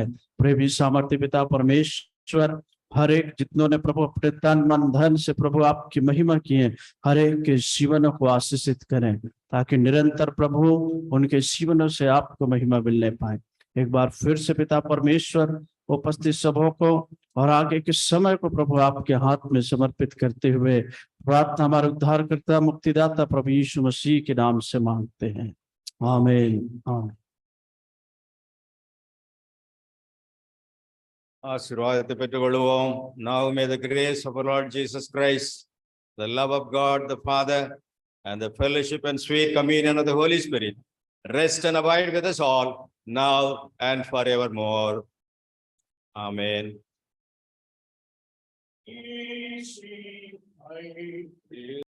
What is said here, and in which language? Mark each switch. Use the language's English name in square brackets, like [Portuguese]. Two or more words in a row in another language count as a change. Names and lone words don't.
[Hindi] प्रेमी सामर्थ्य पिता परमेश्वर, हर एक जितनों ने प्रभु अपने तन मन धन से प्रभु आपकी महिमा किए, हर एक के जीवनों को आशीषित करें, ताकि निरंतर प्रभु उनके जीवनों से आपको महिमा मिलने पाए। एक बार फिर से पिता परमेश्वर उपस्थित सबों को और आगे के समय को प्रभु आपके हाथ में समर्पित करते हुए प्रार्थना हमारे उद्धारकर्ता मुक्तिदाता प्रभु यीशु मसीह के नाम से मांगते हैं, आमीन, आमीन। [Tamil] ஆசீர்வாதத்தை பெற்றுக்கொள்வோம். [English] Now may the grace of our Lord Jesus Christ, the love of God the Father, and the fellowship and sweet communion of the Holy Spirit rest and abide with us all, now and forevermore. Amen.